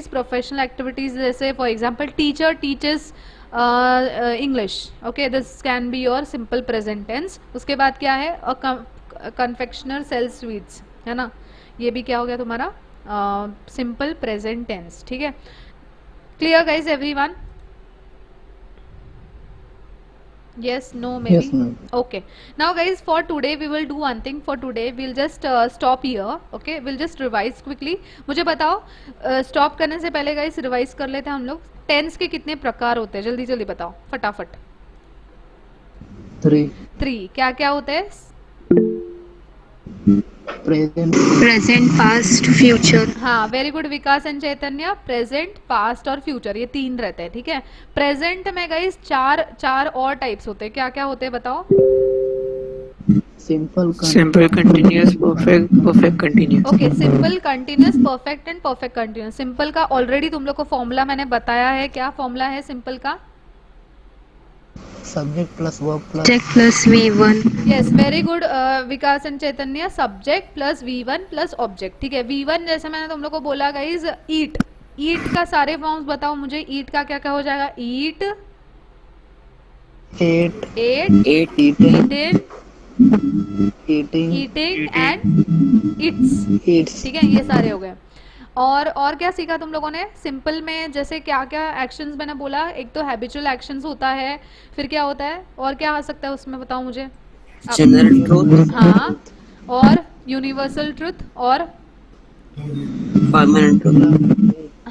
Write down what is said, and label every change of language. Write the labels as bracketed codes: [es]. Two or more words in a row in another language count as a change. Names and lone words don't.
[en] professional activities जैसे for example teacher teachers English. okay, this can be your simple present tense. [hi] उसके बाद क्या है? [en] confectioner sells sweets, [hi] है ना. ये भी क्या हो गया तुम्हारा? [en] simple present tense. [hi] ठीक है. [en] clear guys everyone? Yes, no, maybe. Yes, ma'am. Okay. Now, guys, for today we will do one thing. For today we'll just stop here. Okay, we'll just revise quickly. [hi] मुझे बताओ, स्टॉप करने से पहले गाइस रिवाइज कर लेते हैं हम लोग. टेंस के कितने प्रकार होते हैं? जल्दी जल्दी बताओ फटाफट. 3. क्या क्या होते हैं? [en] Present, past, future. [hi] हाँ, [en] very good [hi] विकास एंड चैतन्य. [en] present, past [hi] और फ्यूचर, ये 3 रहते हैं. ठीक है. प्रेजेंट में गाइस चार और टाइप्स होते हैं. क्या क्या होते हैं बताओ? [en] Simple, Simple, continuous, perfect continuous. okay, simple, continuous, perfect and perfect continuous. [hi] सिंपल का ऑलरेडी तुम लोग को फॉर्मूला मैंने बताया है. क्या फॉर्मूला है सिंपल का? [en] subject plus verb plus Subject plus V1. yes, very good Vikas and Chaitanya. subject plus V1 plus object. [hi] ठीक है. V1 जैसे मैंने तुम लोग को बोला गाइज, ईट. ईट का सारे फॉर्म्स बताओ मुझे. ईट का क्या क्या हो जाएगा? [en] ईट, ate, एट, eaten, ईटिंग, eating, and eats. eats, [hi] ठीक है. ये सारे हो गए. और क्या सीखा तुम लोगों ने? सिंपल में जैसे क्या क्या एक्शंस मैंने बोला? एक तो [en] habitual actions [hi] होता है, फिर क्या होता है, और क्या आ सकता है उसमें बताओ मुझे? [en] general truth, [hi] हाँ, और [en] universal truth, [hi] और [en] permanent truth.